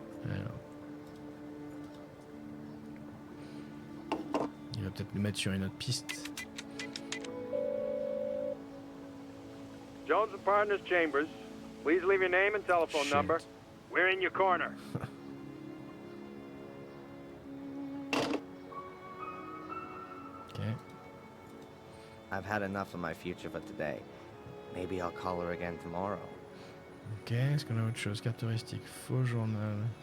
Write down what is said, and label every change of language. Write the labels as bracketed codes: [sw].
[fr] Alors. Il va peut-être nous mettre sur une autre piste. [en] Jones and Partners Chambers. Please leave your name and telephone number. We're in your corner. Okay. I've had enough of my future for today. Maybe I'll call her again tomorrow. [fr] Ok, est-ce qu'on a autre chose? Caractéristique, faux journal.